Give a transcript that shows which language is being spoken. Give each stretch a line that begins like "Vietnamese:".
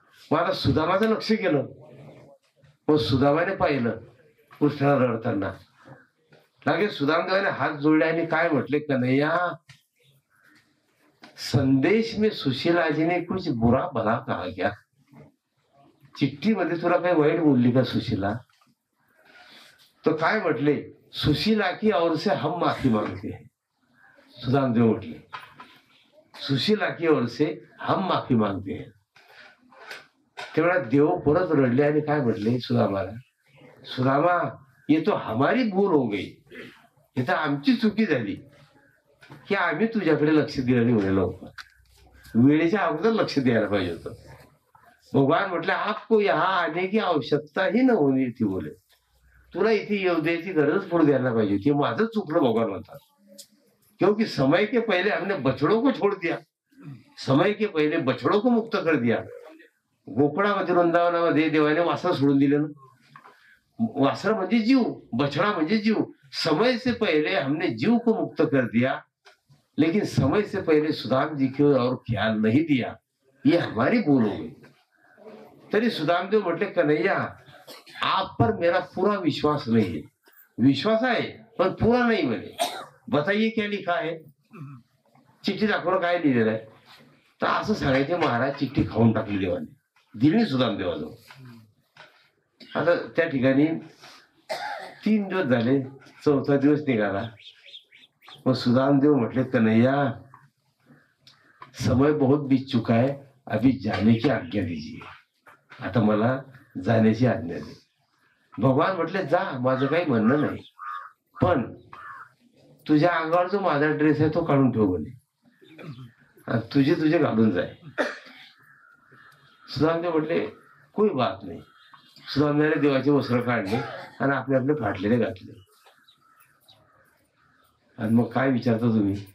Marathi: मग आता सुदामाचं लक्ष गेलं. मग सुदामाने पाहिलं कृष्णाला रडताना. लगेच सुदामदेवाने हात जोडले आणि काय म्हटले,
Hindi: कन्हैया संदेश में सुशीला जी ने कुछ बुरा भला कहा क्या.
Marathi: चिठ्ठीमध्ये तुला काही वाईट बोलली का सुशीला. तो काय म्हटले,
Hindi: सुशीला की और से हम माफी मांगते हैं.
Marathi: सुदामदेव म्हटले
Hindi: सुशीला की ओर से हम माफी मांगते हैं.
Marathi: तेवढा देव परत रडले आणि काय म्हटले सुदामाला, सुदामा
Hindi: ये तो हमारी भूल हो गई,
Marathi: हे तर आमची चुकी झाली की आम्ही तुझ्याकडे लक्ष दिलं नाही म्हणे लवकर. वेळेच्या अगोदर लक्ष द्यायला पाहिजे होतं. भगवान म्हटले
Hindi: आपको यहाँ आने की आवश्यकता ही न होनी थी.
Marathi: बोले तुला इथे येऊ द्यायची गरज पडू द्यायला पाहिजे होती. माझं चुकलं भगवान म्हणतात.
Hindi: क्योंकि समय के पहले हमने बछड़ों को छोड़ दिया, समय के पहले बछड़ों को मुक्त कर दिया.
Marathi: गोकुळामध्ये वृंदावनामध्ये देवाने वासर सोडून दिलं ना. वासर म्हणजे जीव, बछड़ा म्हणजे जीव.
Hindi: समय से पहले हमने जीव को मुक्त कर दिया, लेकिन समय से पहले सुदाम जी की और ख्याल नहीं दिया. ये हमारी भूल हो गई.
Marathi: तरी सुदामदेव म्हटले
Hindi: कन्हैया आप पर मेरा पूरा विश्वास नहीं है.
Marathi: विश्वास आहे पण
Hindi: पूरा नहीं म्हणे. बताइए क्या लिखा है.
Marathi: चिठ्ठी दाखवलं काय लिहिलेलं आहे. तर असं सांगायचे महाराज चिठ्ठी खाऊन टाकली देवाने, दिली सुदामदेवाजवळ. आता त्या ठिकाणी 3 दिवस झाले, 4था दिवस निघाला. मग सुदामदेव म्हटले
Hindi: कन्हैया समय बहुत बीत चुका है, अभी जाने की आज्ञा दीजिए.
Marathi: आता मला जाण्याची आज्ञा दे. भगवान म्हटले जा, माझं काही म्हणणं नाही, पण तुझ्या अंगावर जो माझा ड्रेस आहे तो काढून ठेव म्हणे, तुझे घालून जाय. सुदामदेव म्हटले कोई बात नाही. सुदामदेवाने देवाचे वस्त्र काढले आणि आपले फाटलेले घातले. आणि मग काय विचारता तुम्ही,